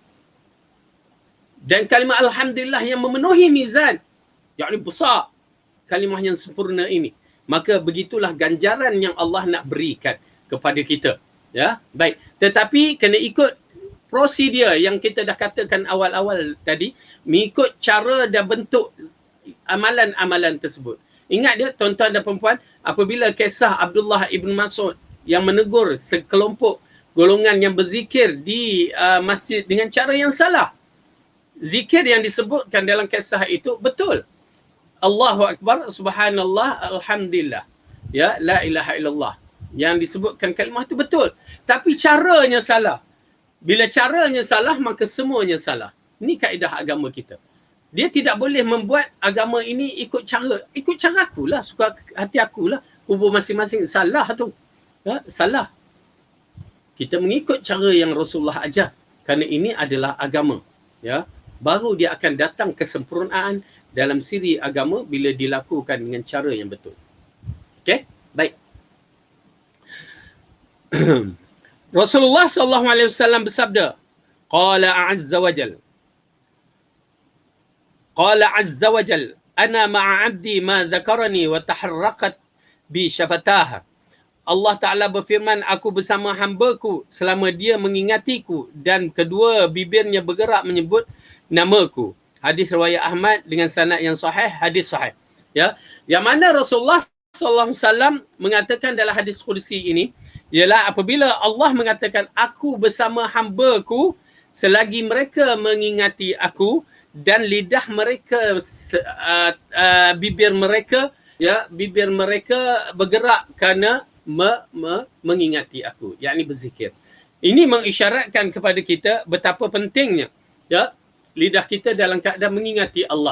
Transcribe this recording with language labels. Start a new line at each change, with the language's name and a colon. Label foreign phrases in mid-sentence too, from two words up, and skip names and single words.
Malay: Dan kalimah alhamdulillah yang memenuhi mizan, yakni besar kalimah yang sempurna ini, maka begitulah ganjaran yang Allah nak berikan kepada kita. Ya, baik. Tetapi kena ikut prosedur yang kita dah katakan awal-awal tadi, mengikut cara dan bentuk amalan-amalan tersebut. Ingat dia, tuan-tuan dan puan-puan, apabila kisah Abdullah ibn Mas'ud yang menegur sekelompok golongan yang berzikir di masjid dengan cara yang salah. Zikir yang disebutkan dalam kisah itu betul.
Arabic: الله أكبر، سبحان الله، الحمد لله. Ya, لا إله إلا الله.
Malay: Yang disebutkan kalimah itu betul. Tapi caranya salah. Bila caranya salah, maka semuanya salah. Ini kaedah agama kita. Dia tidak boleh membuat agama ini ikut cara akulah, suka hati akulah. Kubur masing-masing salah tu. Ya, salah. Kita mengikut cara yang Rasulullah ajar. Kerana ini adalah agama. Ya, baru dia akan datang kesempurnaan dalam siri agama bila dilakukan dengan cara yang betul. Okey? Baik. Rasulullah SAW bersabda,
Arabic: قال عز وجل, أنا مع عبدي ما ذكرني وتحركت بي شفتاه.
Malay: Allah Ta'ala berfirman, aku bersama hambaku selama dia mengingatiku dan kedua bibirnya bergerak menyebut namaku. Hadis riwayat Ahmad dengan sanad yang sahih, hadis sahih. Ya, yang mana Rasulullah SAW mengatakan dalam hadis qudsi ini, ialah apabila Allah mengatakan, aku bersama hamba-Ku selagi mereka mengingati aku dan lidah mereka, bibir mereka, ya, bibir mereka bergerak kerana mengingati aku, yakni berzikir. Ini mengisyaratkan kepada kita betapa pentingnya, ya, lidah kita dalam keadaan mengingati Allah.